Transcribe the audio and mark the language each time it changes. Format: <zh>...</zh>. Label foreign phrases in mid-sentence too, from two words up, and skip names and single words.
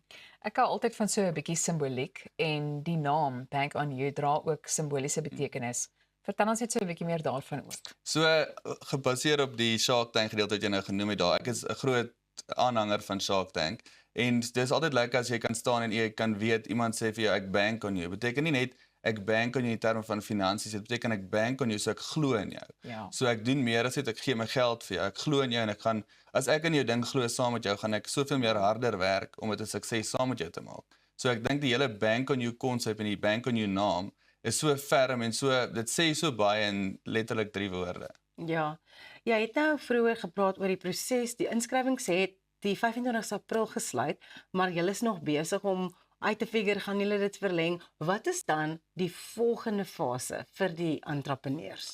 <af>Ek hou altyd van so 'n bietjie simboliek en die naam Bank on You dra ook simboliese betekenis. Vertel ons net so 'n bietjie meer daarvan ook. So gebaseer op die Shark Tank gedeelte wat jy nou genoem het daar. Ek is 'n groot aanhanger van Shark Tank en dis altyd lekker as jy kan staan en jy kan weet iemand sê vir jou ek</af> <en>bank on you.</en> <af>Beteken nie net ek</af> <en>bank on</en> <af>jou in terme van finansies, dit beteken ek</af> <en>bank on</en> <af>jou, so ek glo in jou. Ja. So ek doen meer as net ek gee my geld vir jou. Ek glo in jou en ek gaan as ek in jou ding glo saam met jou, gaan ek soveel meer harder werk om dit 'n sukses saam met jou te maak. So ek dink die hele bank on you konsep en die bank on you naam is so ferm en so dit sê so baie in letterlik 3 woorde. Ja. Jy het nou vroeër gepraat oor die proses. Die inskrywings het die 25 April gesluit, maar julle is nog besig om uit te figure gaan julle dit verleng. Wat is dan die volgende fase vir die entrepreneurs?</af>